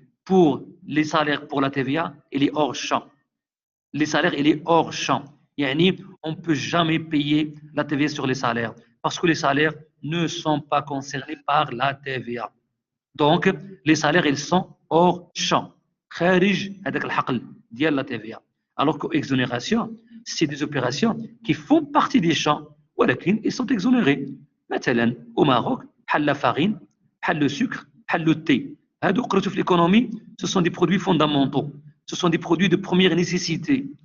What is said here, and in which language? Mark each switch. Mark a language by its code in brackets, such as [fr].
[fr] Pour les salaires pour la TVA, il est hors champ. Les salaires, il est hors champ. Yani, on ne peut jamais payer la TVA sur les salaires parce que les salaires ne sont pas concernés par la TVA. Donc, les salaires, ils sont hors champ. [ar] خارج هذاك الحقل ديال [fr] la TVA. Alors que exonération, c'est des opérations qui font partie des champs, [ar] ولكن [fr] ils sont exonérés. [ar] مثلا [fr] au Maroc, [ar] بحال [fr] la farine, [ar] بحال [fr] le sucre, [ar] بحال [fr] le thé. [ar] هادو قريتو في [fr] l'économie, ce sont des produits fondamentaux. Ce sont des produits de première nécessité.